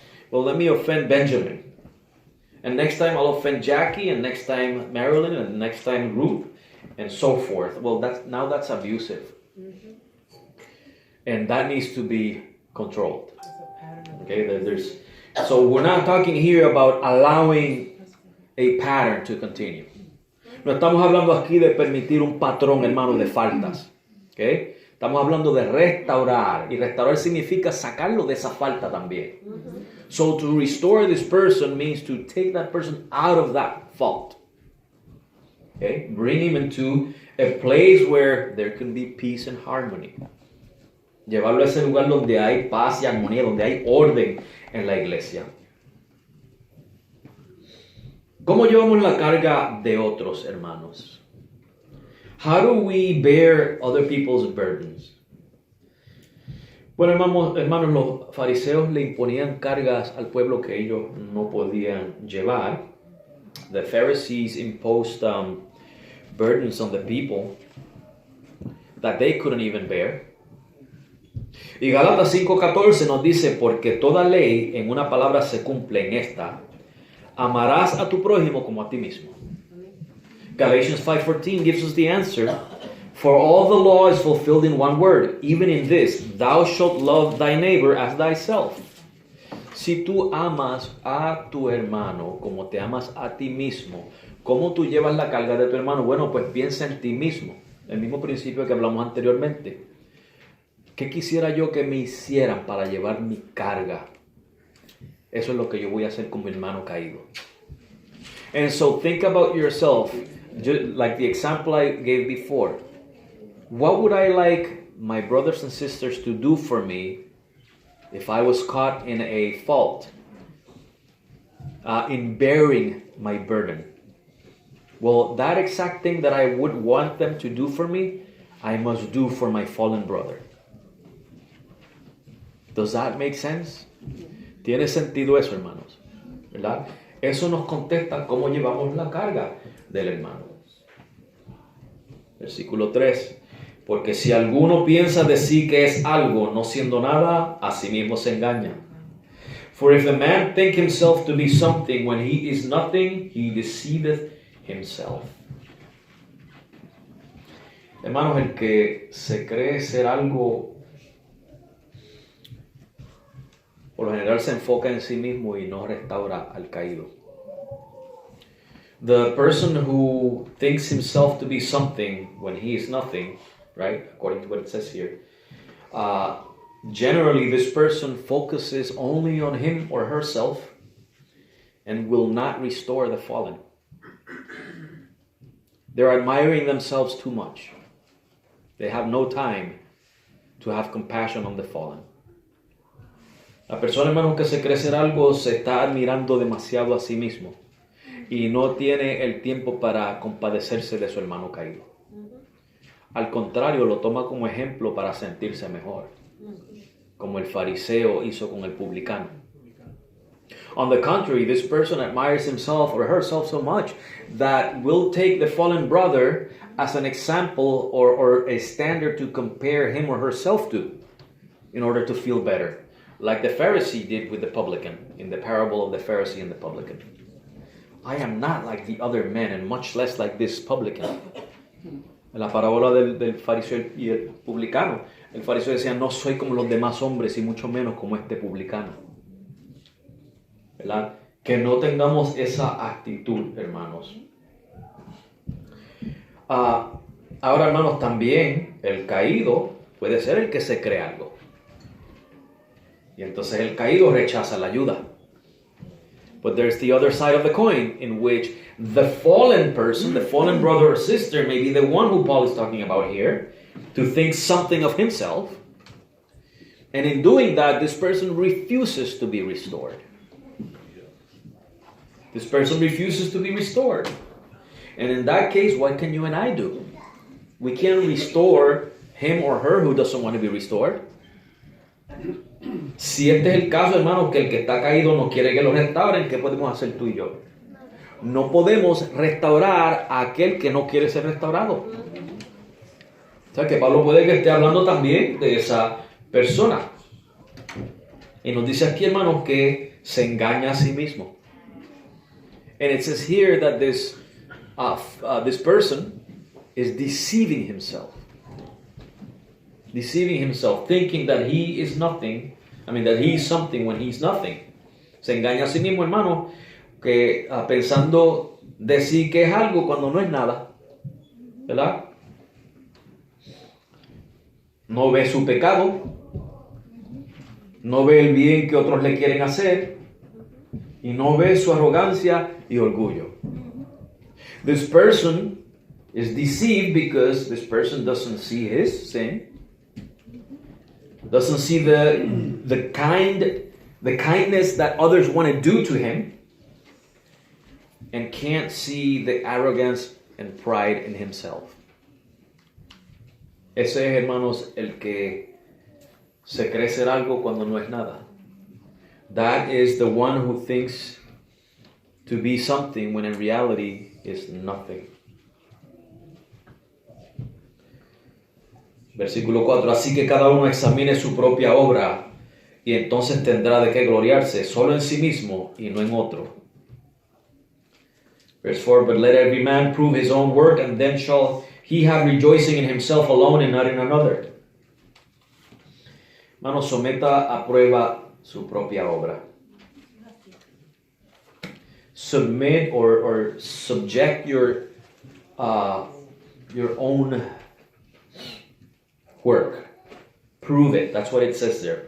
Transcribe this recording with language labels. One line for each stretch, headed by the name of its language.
English: Well, let me offend Benjamin. And next time I'll offend Jackie, and next time Marilyn, and next time Ruth, and so forth. Well, that's abusive. And that needs to be controlled. Okay, so we're not talking here about allowing a pattern to continue.
Spanish: No estamos hablando aquí de permitir un patrón, hermano, de faltas. Okay? Estamos hablando de restaurar. Y restaurar significa sacarlo de esa falta también.
English: So to restore this person means to take that person out of that fault. Okay? Bring him into a place where there can be peace and harmony.
Spanish: Llevarlo a ese lugar donde hay paz y armonía, donde hay orden en la iglesia. ¿Cómo llevamos la carga de otros, hermanos?
English: How do we bear other people's burdens?
Spanish: Bueno, hermanos, los fariseos le imponían cargas al pueblo que ellos no podían llevar.
English: The Pharisees imposed burdens on the people that they couldn't even bear.
Spanish: Y Gálatas 5:14 nos dice, porque toda ley en una palabra se cumple en esta: amarás a tu prójimo como a ti mismo.
English: Galatians 5:14 gives us the answer. For all the law is fulfilled in one word, even in this, thou shalt love thy neighbor as thyself.
Spanish: Si tú amas a tu hermano como te amas a ti mismo, ¿cómo tú llevas la carga de tu hermano? Bueno, pues piensa en ti mismo. El mismo principio que hablamos anteriormente. ¿Qué quisiera yo que me hicieran para llevar mi carga? Eso es lo que yo voy a hacer con mi hermano caído.
English: And so think about yourself, just like the example I gave before. What would I like my brothers and sisters to do for me if I was caught in a fault, in bearing my burden? Well, that exact thing that I would want them to do for me, I must do for my fallen brother. Does that make sense?
Spanish: ¿Tiene sentido eso, hermanos? ¿Verdad? Eso nos contesta cómo llevamos la carga del hermano. Versículo 3. Porque si alguno piensa de sí que es algo, no siendo nada, a sí mismo se engaña.
English: For if a man think himself to be something when he is nothing, he deceiveth himself.
Spanish: Hermanos, el que se cree ser algo, por lo general se enfoca en sí mismo y no restaura al caído.
English: The person who thinks himself to be something when he is nothing, right, according to what it says here, generally this person focuses only on him or herself and will not restore the fallen. They're admiring themselves too much. They have no time to have compassion on the fallen.
Spanish: La persona, hermano, que se cree ser algo se está admirando demasiado a sí mismo y no tiene el tiempo para compadecerse de su hermano caído. Al contrario, lo toma como ejemplo para sentirse mejor, como el fariseo hizo con el publicano.
English: On the contrary, this person admires himself or herself so much that will take the fallen brother as an example or a standard to compare him or herself to in order to feel better. Like the Pharisee did with the publican in the parable of the Pharisee and the publican. I am not like the other men and much less like this publican.
Spanish: En la parábola del fariseo y el publicano, el fariseo decía, no soy como los demás hombres y mucho menos como este publicano. ¿Verdad? Que no tengamos esa actitud, hermanos. Ahora, hermanos, también el caído puede ser el que se cree algo. Y entonces el caído rechaza la ayuda.
English: But there's the other side of the coin in which the fallen person, the fallen brother or sister, may be the one who Paul is talking about here, to think something of himself. And in doing that, this person refuses to be restored. This person refuses to be restored. And in that case, what can you and I do? We can't restore him or her who doesn't want to be restored.
Spanish: Si este es el caso, hermanos, que el que está caído no quiere que lo restauren, ¿qué podemos hacer tú y yo? No podemos restaurar a aquel que no quiere ser restaurado. O sea, que Pablo puede que esté hablando también de esa persona. Y nos dice aquí, hermanos, que se engaña a sí mismo.
English: And it says here that this person is deceiving himself. Deceiving himself, thinking that he is nothing. That he is something when he is nothing.
Spanish: Se engaña a sí mismo, hermano, que pensando de sí que es algo cuando no es nada. ¿Verdad? No ve su pecado. No ve el bien que otros le quieren hacer. Y no ve su arrogancia y orgullo.
English: This person is deceived because this person doesn't see his sin. Doesn't see the kindness that others want to do to him, and can't see the arrogance and pride in himself.
Spanish: Ese es, hermanos, el que se cree ser algo cuando no es nada.
English: That is the one who thinks to be something when in reality is nothing.
Spanish: Versículo 4, así que cada uno examine su propia obra y entonces tendrá de qué gloriarse solo en sí mismo y no en otro.
English: Verse 4, but let every man prove his own work and then shall he have rejoicing in himself alone and not in another.
Spanish: Hermano, someta a prueba su propia obra.
English: Submit or subject your own work. Prove it. That's what it says there.